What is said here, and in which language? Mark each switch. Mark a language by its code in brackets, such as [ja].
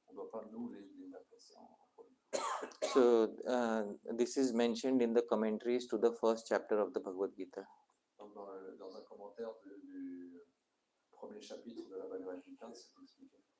[fr] On ne doit pas nous les agresser en premier. [en] So this is mentioned in the commentaries to the first chapter of the Bhagavad Gita. [fr] Donc dans un commentaire du premier chapitre de la Bhagavad Gita, c'est expliqué.